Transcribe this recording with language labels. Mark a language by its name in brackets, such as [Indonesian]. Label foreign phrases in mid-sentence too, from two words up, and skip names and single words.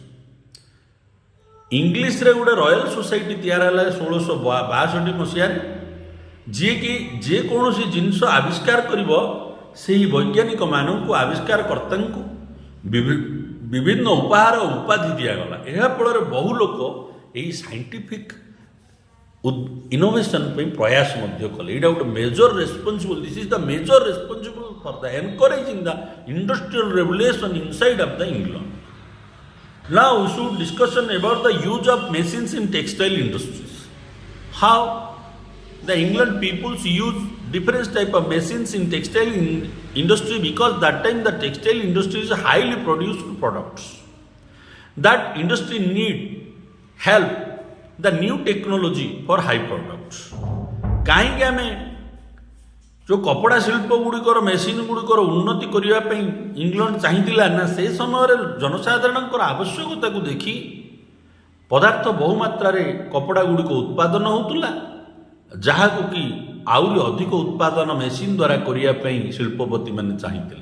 [Odia] ଇଂଲିଶରେ ଗୋଟେ ରୟାଲ ସୋସାଇଟି ତିଆରି ହେଲା 1662 ମସିହାରେ, ଯିଏକି ଯେକୌଣସି ଜିନିଷ ଆବିଷ୍କାର କରିବ ସେହି ବୈଜ୍ଞାନିକମାନଙ୍କୁ ଆବିଷ୍କାରକର୍ତ୍ତାଙ୍କୁ ବିଭିନ୍ନ ଉପହାର ଓ ଉପାଧି ଦିଆଗଲା। ଏହା ଫଳରେ ବହୁ ଲୋକ ଏହି [English] scientific innovation [Odia] ପାଇଁ ପ୍ରୟାସ ମଧ୍ୟ କଲେ। ଏଇଟା ଗୋଟେ [English] major responsible, this is the major responsible for the encouraging the industrial revolution inside of the England. Now we should discussion about the use of machines in textile industries. How the England peoples use different type of machines in textile industry, because that time the textile industry is highly produced products. That industry need help the new technology for high products. [Odia] କାହିଁକି ଆମେ ଯେଉଁ କପଡ଼ା ଶିଳ୍ପ ଗୁଡ଼ିକର ମେସିନ୍ ଗୁଡ଼ିକର ଉନ୍ନତି କରିବା ପାଇଁ ଇଂଲଣ୍ଡ ଚାହିଁଥିଲା ନା, ସେ ସମୟରେ ଜନସାଧାରଣଙ୍କର ଆବଶ୍ୟକତାକୁ ଦେଖି ପଦାର୍ଥ ବହୁମାତ୍ରାରେ କପଡ଼ା ଗୁଡ଼ିକ ଉତ୍ପାଦନ ହେଉଥିଲା, ଯାହାକୁ କି ଆହୁରି ଅଧିକ ଉତ୍ପାଦନ ମେସିନ୍ ଦ୍ୱାରା କରିବା ପାଇଁ ଶିଳ୍ପପତିମାନେ ଚାହିଁଥିଲେ।